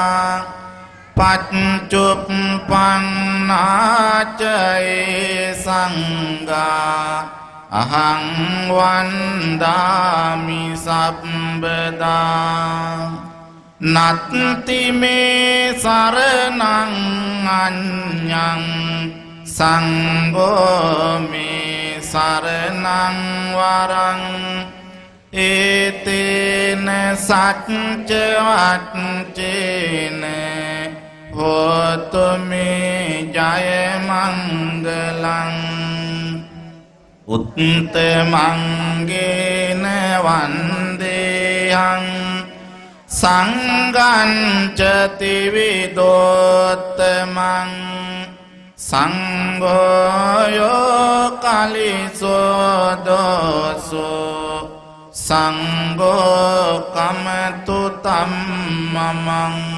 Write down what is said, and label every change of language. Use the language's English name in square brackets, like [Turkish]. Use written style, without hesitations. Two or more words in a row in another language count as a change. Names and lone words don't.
[Pali] Paccuppanna caye sangha Ahang vandami sabbada නත්ති මේ සරණං අඤ්ඤං සංඝෝ මේ සරණං වරං ඒතේන සච්ච වච්චේන හෝතු මේ ජය මංගලං උත්තමංගේන වන්දේහං සංඝං ච ත්‍රිවිධෝත්තමං සංඝෝ යෝ කලිසෝ දෝසෝ සංඝෝ කමතු තම්මමං